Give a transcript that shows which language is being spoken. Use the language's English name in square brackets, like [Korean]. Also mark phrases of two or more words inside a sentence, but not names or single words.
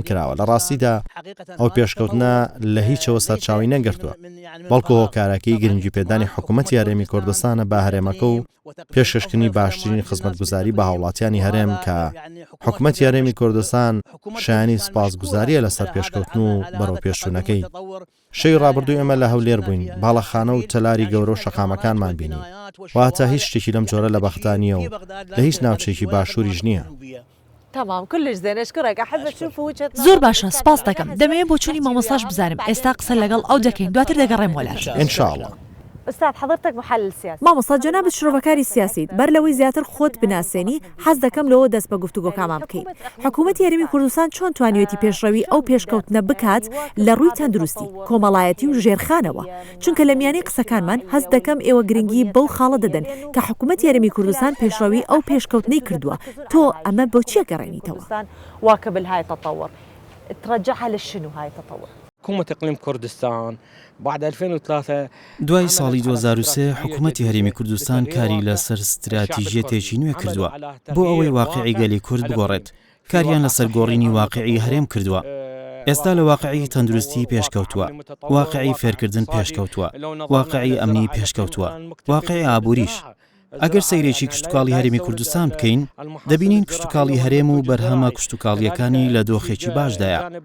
[Central Kurdish] کراوە لە ڕاستیدا ئەو پێشکەوتنە لە هیچەوە سەرچاوی نەگرتووە بەڵکو هۆکارەکەی گرنگی پێدانی حکوومەتی هەرێمی کوردستانە با هەرێمەکە و پێشکەشکردنی باشترین خزمەتگوزاری بە هاوڵاتیانی هەرێم کە حکوومەتی هەرێمی کوردستان شایانی سپاسگوزاریە لەسەر پێشکەوتن و بەرەو پێشچوونەکەی شەی ڕابردووی ئێمە لە هەولێر بووین باڵەخانە و تەلاری گەورە و شەقامەکانمان بینی واتە هیچ شتێکی لەم جۆرە لە بەختانیە و لە هیچ ناوچێکی باشووریش نییە [Arabic] تمام كلش زين اشكرك احب اشوف وجهه [Central Kurdish] زۆر باشە سپاس دەکەم دەمەوێت بۆ چوونی مامۆستاش بزانم ئێستا قسە لەگەڵ ئەو دەکەین دواتر دەگەڕێم وەلار [Arabic] ئینشاءڵڵا استاذ حضرتك محلل سياسي [Central Kurdish] مامۆستا جەنابەت شرۆڤەکاری سیاسیت بەر لەوەی زیاتر خۆت بناسێنی حەز دەکەم لەوە دەست بە گفتوگۆکامان بکەیت حکوومەتی هەرێمی کوردستان چۆن توانیوێتی پێشڕەوی ئەو پێشکەوتنە بکات لە ڕووی تەندروستی کۆمەڵایەتی و ژێرخانەوە چونکە لە میانەی قسەکانمان هەست دەکەم ئێوە گرنگی بەو خاڵە دەدەن کە حکوومەتی هەرێمی کوردستان پێشڕەوی ئەو پێشکەوتنەی کردووە تۆ ئەمە بۆ چیە گەڕێنیتەوە [Arabic] واكب هاي التطور ترجعها للشنو هاي التطور حکوومەت إقلیم کوردستان بعد 2003 [Central Kurdish] دوای ساڵی 2023 حکوومەتی هەرێمی کوردستان کاری لەسەر ستراتیژیەتێکی نوێ کردووە بۆ ئەوەی واقعی گەلی کورد بگۆڕێت کاریان لەسەر گۆڕینی واقعی هەرێم کردووە ئێستا لە واقعی تەندروستی پێشکەوتووە واقعی فێرکردن پێشکەوتووە واقعی ئەمنی پێشکەوتووە واقعی ئابووریش ئەگەر سەیرێکی کشتتوکاڵی هەرێمی کوردستان بکەین دەبینین کشتتوکاڵی هەرێم و بەرهەمە کشتتوکاڵیەکانی لە دۆخێکی باشدایە